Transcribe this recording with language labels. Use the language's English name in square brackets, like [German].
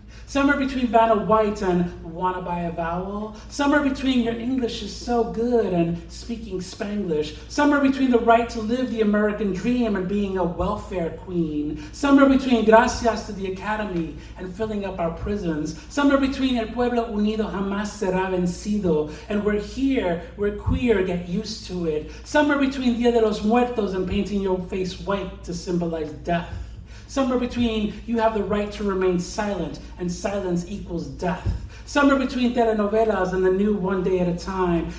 [English] Somewhere between Vanna White and wanna buy a vowel. Somewhere between your English is so good and speaking Spanglish. Somewhere between the right to live the American dream and being a welfare queen. Somewhere between gracias to the academy and filling up our prisons. Somewhere between [Spanish] el pueblo unido jamás será vencido. [English] And we're here, we're queer, get used to it. Somewhere between Dia de los Muertos and painting your face white to symbolize death. Somewhere between you have the right to remain silent and silence equals death. Somewhere between telenovelas and the new One Day at a Time.